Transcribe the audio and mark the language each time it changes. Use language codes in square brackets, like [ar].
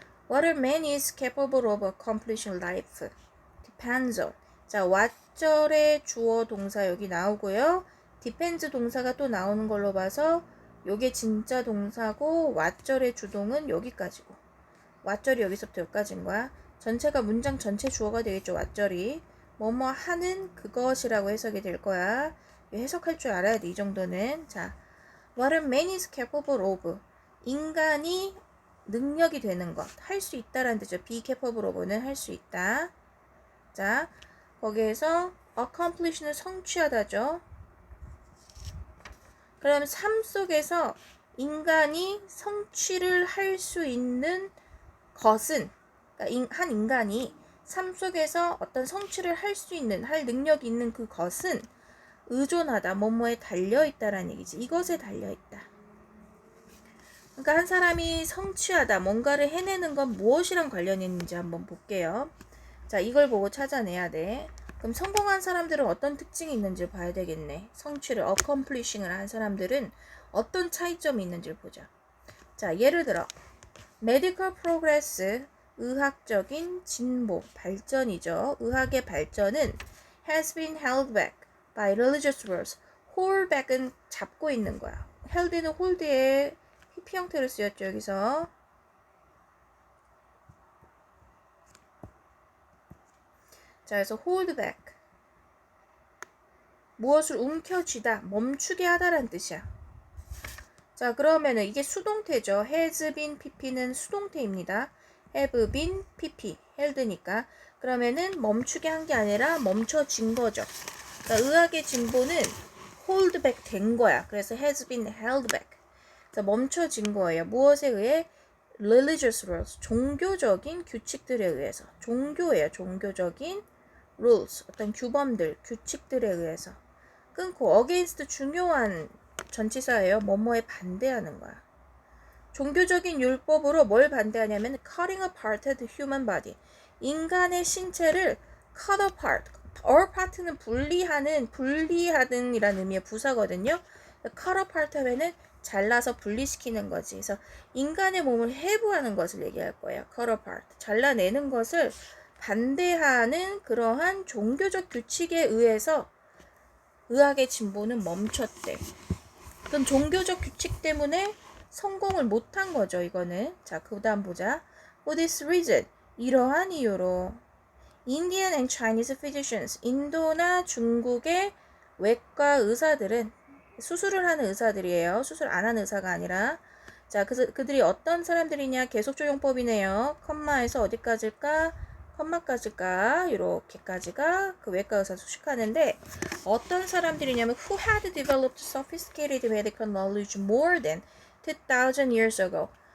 [en] What a man is capable of accomplishing life depends on. [ko] 자, what절의 주어 동사 여기 나오고요. depends 동사가 또 나오는 걸로 봐서 요게 진짜 동사고 what절의 주동은 여기까지고. what절이 여기서부터 여기까지인 거야. 전체가 문장 전체 주어가 되겠죠. what절이. 뭐뭐 하는 그것이라고 해석이 될 거야. 해석할 줄 알아야 돼. 이 정도는. [en] 자, what a man is capable of. [ko] 인간이 능력이 되는 것. 할 수 있다라는 뜻이죠. be capable of는 할 수 있다. 자, 거기에서 accomplish는 성취하다죠. 그럼 삶 속에서 인간이 성취를 할 수 있는 것은, 그러니까 한 인간이 삶 속에서 어떤 성취를 할 수 있는, 할 능력이 있는 그것은 의존하다, 뭐뭐에 달려있다라는 얘기지. 이것에 달려있다. 그러니까 한 사람이 성취하다, 뭔가를 해내는 건 무엇이랑 관련이 있는지 한번 볼게요. 자, 이걸 보고 찾아내야 돼. 그럼 성공한 사람들은 어떤 특징이 있는지 봐야 되겠네. 성취를, accomplishing을 한 사람들은 어떤 차이점이 있는지를 보자. 자, 예를 들어 medical progress, 의학적인 진보, 발전이죠. 의학의 발전은 [en] has been held back by religious rules. [ko] hold back은 잡고 있는 거야. held는 hold의 히피 형태로 쓰였죠. 여기서. 자, 그래서 hold back. 무엇을 움켜쥐다, 멈추게 하다라는 뜻이야. 자, 그러면은 이게 수동태죠. has been pp는 수동태입니다. have been pp, held니까. 그러면은 멈추게 한 게 아니라 멈춰진 거죠. 그러니까 의학의 진보는 hold back 된 거야. [en] 그래서 has been held back. [ko] 자, 멈춰진 거예요. 무엇에 의해? religious rules, 종교적인 규칙들에 의해서. 종교예요. 종교적인 rules, 어떤 규범들, 규칙들에 의해서. 끊고 against 중요한 전치사예요. 뭐뭐에 반대하는 거야. 종교적인 율법으로 뭘 반대하냐면 [en] cutting apart the human body. [ko] 인간의 신체를 cut apart. apart는 분리하는 이라는 의미의 부사거든요. cut apart 하면은 잘라서 분리시키는 거지. 그래서 인간의 몸을 해부하는 것을 얘기할 거예요. [en] cut apart. [ko] 잘라내는 것을 반대하는 그러한 종교적 규칙에 의해서 의학의 진보는 멈췄대. 그럼 종교적 규칙 때문에 성공을 못한 거죠, 이거는. 자, 그 다음 보자. [en] For this reason, [ko] 이러한 이유로 [en] Indian and Chinese physicians, [ko] 인도나 중국의 외과 의사들은 수술을 하는 의사들이에요. 수술 안 하는 의사가 아니라. 자, 그들이 어떤 사람들이냐? 계속적용법이네요. 컴마에서 어디까지일까? 컴마까지일까? 이렇게까지가 그 외과 의사 수식하는데 어떤 사람들이냐면 [en] who had developed sophisticated medical knowledge more than 2000 years ago.